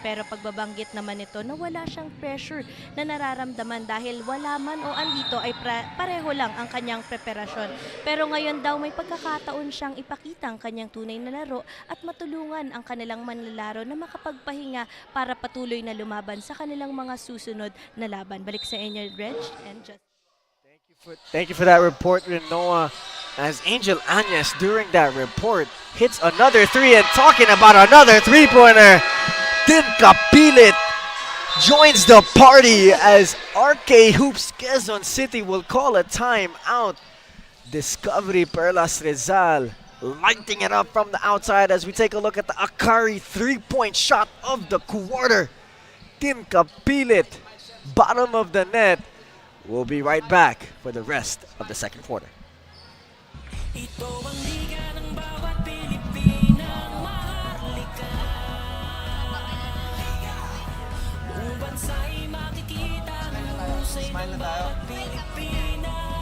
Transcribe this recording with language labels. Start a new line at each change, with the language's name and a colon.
Filipino: Pero pagbabanggit naman ito na wala siyang pressure na nararamdaman dahil wala man o andito ay pareho lang ang kanyang preparasyon. Pero ngayon daw may pagkakataon siyang ipakita ang kanyang tunay na laro at matulungan ang kanilang manlalaro na makapagpahinga para patuloy na lumaban sa kanilang mga susunod na laban. Balik sa inyo, Reg and just.
English: Thank you for that report, Renoa. As Angel Anyes, during that report, hits another 3, and talking about another 3-pointer, Tinka Pilit joins the party as RK Hoops Quezon City will call a timeout. Discovery Perlas Rizal lighting it up from the outside as we take a look at the Akari 3-point shot of the quarter. Tinka Pilit, bottom of the net. We'll be right back for the rest of the second quarter.
Filipino: Ito ang liga ng bawat Pilipinang maharlika. Buong bansa'y makikita ang husay ng bawat Pilipina.